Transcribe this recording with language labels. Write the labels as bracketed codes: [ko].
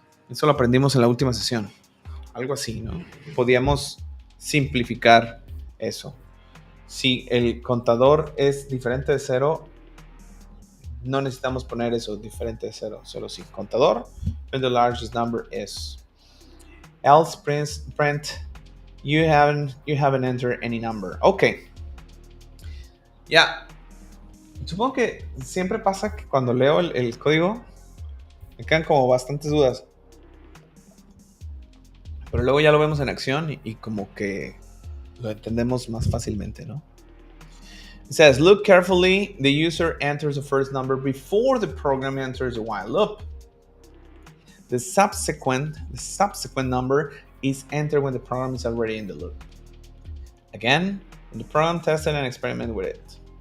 [es] Eso lo aprendimos en la última sesión. Algo así, ¿no? Podíamos simplificar eso. Si el contador es diferente de 0, no necesitamos poner eso diferente de 0. Solo si contador, [en] when the largest number is. Else print you haven't entered any number. [es] Ok. Ya. Supongo que siempre pasa que cuando leo el código me quedan como bastantes dudas. Pero luego ya lo vemos en acción y como que lo entendemos más fácilmente, ¿no? [en] It says, look carefully. The user enters the first number before the program enters the while loop. The subsequent number is entered when the program is already in the loop. Again, when the program tested and experiment with it.